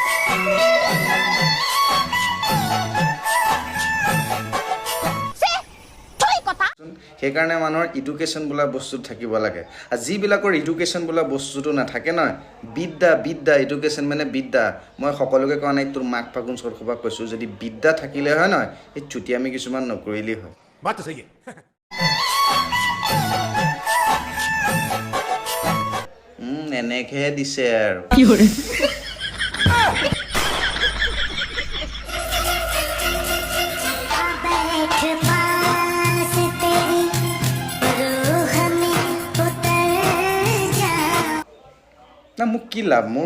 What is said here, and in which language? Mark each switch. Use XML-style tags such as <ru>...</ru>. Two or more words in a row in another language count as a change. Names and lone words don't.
<as>সেইকাৰণে মানুহৰ এডুকেশ্যন বোলা বস্তু থাকিব লাগে আৰু যিবিলাকৰ এডুকেশ্যন বোলা বস্তুটো নাথাকে নহয় বিদ্যা এডুকেশ্যন মানে বিদ্যা মই সকলোকে কোৱা নাই তোৰ মাক ফাগুন চৰসভা কৈছোঁ যদি বিদ্যা থাকিলে হয় নহয় এই চুটিয়ামি কিছুমান নকৰিলেই হয়</as> <hi>बात तो सही है</hi> <as>এনেকৈহে দিছে আৰু না মোক কি লাভ মোৰ</as>